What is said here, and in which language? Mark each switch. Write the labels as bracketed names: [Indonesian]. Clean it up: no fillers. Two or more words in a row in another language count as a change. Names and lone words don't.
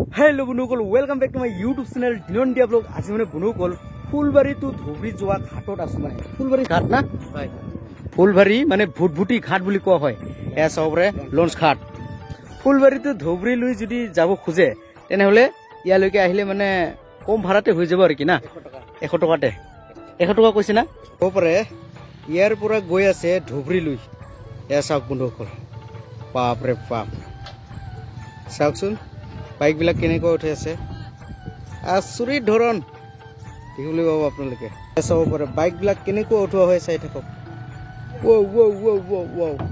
[English] Hello Banukal welcome back to my YouTube channel [Assamese] দিননিয়া ব্লগ আজ মানে বনুকল ফুলবাৰী টু ধুবুৰী যোৱা ঘাটত আছো মানে ফুলবাৰী ঘাট না ফুলবাৰী মানে ভুটভুটী ঘাট বুলি কোৱা হয় এয়া সবৰে লঞ্চ ঘাট फुलबारी टू धुबरी লৈ যদি যাব খুজে তেনে হলে ইয়ালৈকে আহিলে মানে কম ভাড়াতে হৈ যাব আৰু কি না 100 টকাতে 100 টকা কৈছে না ওপৰে ইয়াৰ পৰা গৈ আছে ধুবৰী লৈ এয়া সব বনুকল বাপ ৰে বাপ চাওকচোন বাইক বিলাক কেনেকৈ উঠে আছে আচুৰি ধৰণ দেখিবলৈ পাব আপোনালোকে চাব পাৰে বাইক বিলাক কেনেকৈ উঠোৱা হৈ চাই থাকক ও ও ও ও ও